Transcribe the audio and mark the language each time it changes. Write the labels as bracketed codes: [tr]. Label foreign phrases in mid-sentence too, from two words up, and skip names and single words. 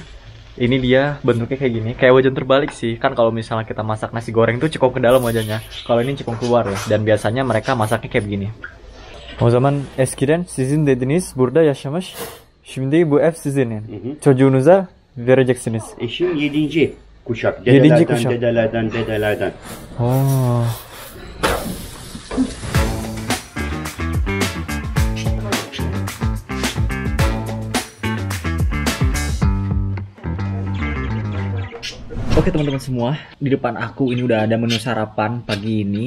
[id] Ini dia bentuknya kayak gini, kayak wajan terbalik sih. Kan kalau misalnya kita masak nasi goreng tuh cukup ke dalam wajannya. Kalau ini cukup keluar ya. Dan biasanya mereka masaknya kayak begini. [tr] O zaman eskiden sizin dediniz burada yaşamış. Şimdi bu ev sizin. Çocuğunuza vereceksiniz. Eşim 7. kuşak. Yedinci kuşak. Dedelerden. Oh. [id] Oke teman-teman semua, di depan aku ini udah ada menu sarapan pagi ini.